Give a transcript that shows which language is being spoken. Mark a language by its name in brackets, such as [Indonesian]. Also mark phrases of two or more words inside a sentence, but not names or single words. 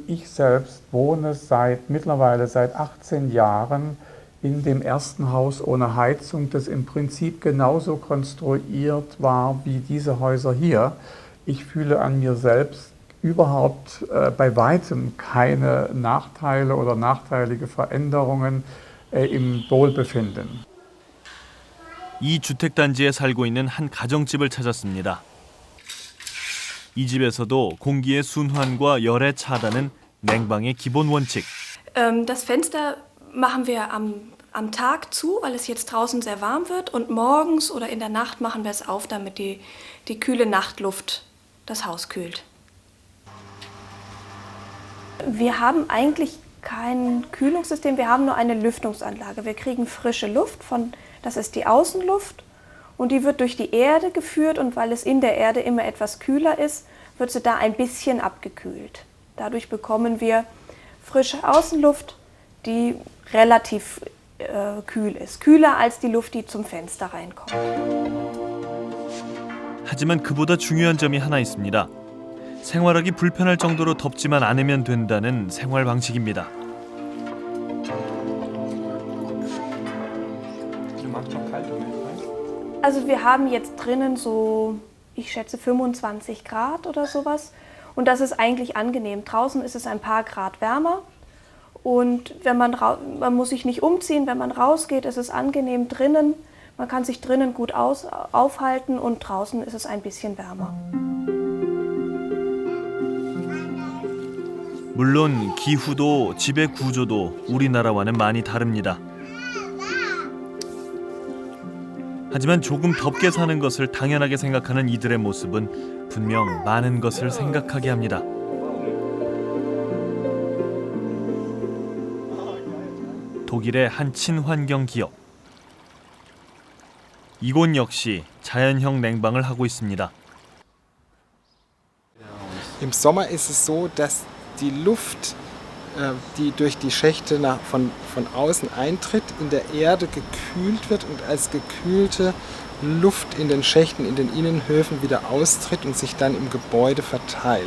[German] Ich selbst wohne mittlerweile seit 18 Jahren in dem ersten Haus ohne Heizung, das im Prinzip genauso konstruiert war wie diese Häuser hier. Ich fühle an mir selbst überhaupt bei weitem keine Nachteile oder nachteilige Veränderungen im Wohlbefinden. [Korean] 이 주택단지에 살고 있는 한 가정집을 찾았습니다. 이 집에서도 공기의 순환과 열의 차단은 냉방의 기본 원칙. [German] Das Fenster machen wir am Tag zu, weil es jetzt draußen sehr warm wird. Und morgens oder in der Nacht machen wir es auf, damit die kühle Nachtluft das Haus kühlt. Wir haben eigentlich kein Kühlungssystem, wir haben nur eine Lüftungsanlage. Wir kriegen frische Luft, das ist die Außenluft. Und die wird durch die Erde geführt und weil es in der Erde immer etwas kühler ist, wird sie da ein bisschen abgekühlt. Dadurch bekommen wir frische Außenluft, die relativ kühl ist. Kühler als die Luft, die zum Fenster reinkommt. [Korean] 하지만 그보다 중요한 점이 하나 있습니다. 생활하기 불편할 정도로 덥지만 않으면 된다는 생활 방식입니다. [German] Also wir haben jetzt drinnen so, ich schätze 25 Grad oder sowas. Und das ist eigentlich angenehm. Draußen ist es ein paar Grad wärmer. Und man muss sich nicht umziehen, wenn man rausgeht, ist es angenehm drinnen. Man kann sich drinnen gut aufhalten und draußen ist es ein bisschen wärmer. [Korean] 물론 기후도 집의 구조도 우리나라와는 많이 다릅니다. 하지만 조금 덥게 사는 것을 당연하게 생각하는 이들의 모습은 분명 많은 것을 생각하게 합니다. 독일의 한 친환경 기업. 이곳 역시 자연형 냉방을 하고 있습니다. [German] Im Sommer ist es so, dass die Luft, die durch die Schächte von außen eintritt, in der Erde gekühlt wird und als gekühlte Luft in den Schächten, in den Innenhöfen wieder austritt und sich dann im Gebäude verteilt.